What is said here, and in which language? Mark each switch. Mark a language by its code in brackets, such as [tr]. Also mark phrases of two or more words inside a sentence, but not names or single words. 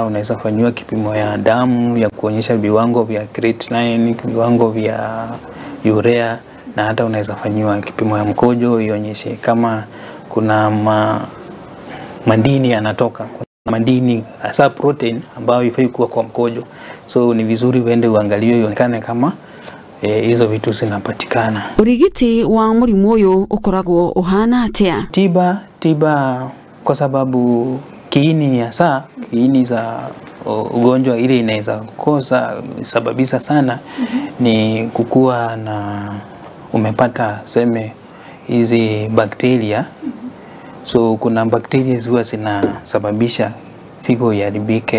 [sw] Unaweza fanyiwa kipimo ya damu ya kuonyesha viwango vya creatinine, viwango vya urea, na hata unaweza fanyiwa kipimo ya mkojo ionyeshe kama kuna madini yanatoka. Kuna madini hasa protein ambayo ifai kuwa kwa mkojo, so ni vizuri uende uangaliwe ionekane kama hizo vitu zinapatikana. [ki] Urigiti wa murimu uyu ukoragwo uhana atia? [sw] Tiba kwa sababu kiini za ugonjwa ile inaweza sababisha sana ni kukua na umepata seme hizi bakteria. So kuna bakteria huwa zinasababisha figo iharibike.